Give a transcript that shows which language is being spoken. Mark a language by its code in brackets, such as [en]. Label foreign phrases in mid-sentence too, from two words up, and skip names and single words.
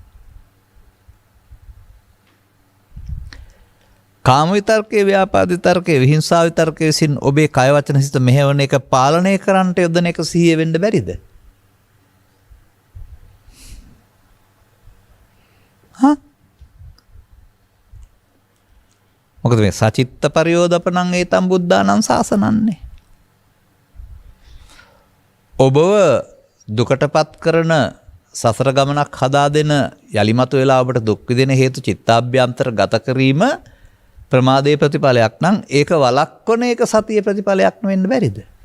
[si] කාම විතර්කයේ ව්‍යාපාදී තර්කයේ විහිංසා විතර්කයේ විසින් ඔබේ කය වචන සිත මෙහෙවන එක පාලනය කරන්නට යොදන එක සිහිය වෙන්න බැරිද? මොකද මේ [pi] සචිත්ත පරියෝදපණං ඒතම් බුද්ධානං සාසනන්නේ. [si] ඔබව දුකටපත් කරන සසර ගමනක් හදා දෙන යලිමතු වෙලා ඔබට දුක් විඳින හේතු චිත්තාභ්‍යන්තර ගත කිරීම ප්‍රමාදයේ ප්‍රතිඵලයක් නම් ඒක වළක්වන එක සතියේ ප්‍රතිඵලයක් වෙන්න බැරිද?